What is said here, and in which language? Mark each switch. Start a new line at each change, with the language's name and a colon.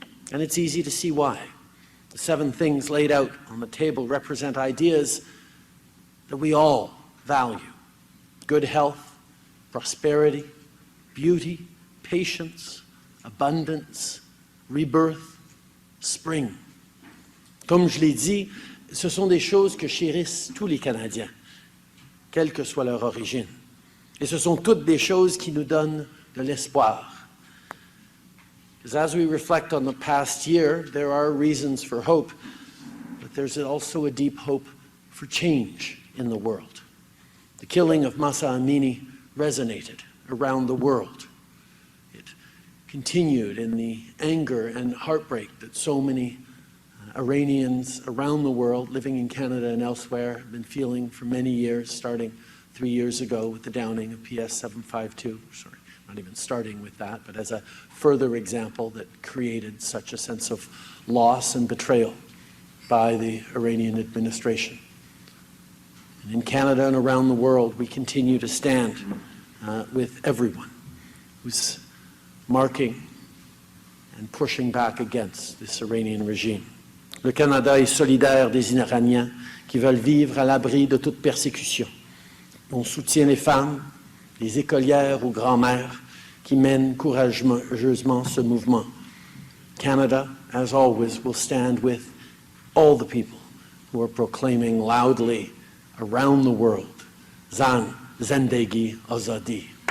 English: And it's easy to see why. The 7 things laid out on the table represent ideas that we all value: good health, prosperity, beauty, patience, abundance, rebirth, spring.
French: Comme je l'ai dit, ce sont des choses que chérissent tous les Canadiens, quelle que soit leur origine. Et ce sont toutes des choses qui nous donnent de l'espoir.
English: Because as we reflect on the past year, there are reasons for hope, but there's also a deep hope for change in the world. The killing of Mahsa Amini resonated around the world. It continued in the anger and heartbreak that so many Iranians around the world, living in Canada and elsewhere, have been feeling for many years, starting 3 years ago with the downing of PS 752. Sorry, not even starting with that, but as a further example that created such a sense of loss and betrayal by the Iranian administration. And in Canada and around the world, we continue to stand with everyone who's marking and pushing back against this Iranian regime.
French: Le Canada est solidaire des Iraniens qui veulent vivre à l'abri de toute persécution. On soutient les femmes, les écolières ou grand-mères qui mènent courageusement ce mouvement.
English: Canada, as always, will stand with all the people who are proclaiming loudly around the world,
Persian: Zan, Zendegi, Azadi.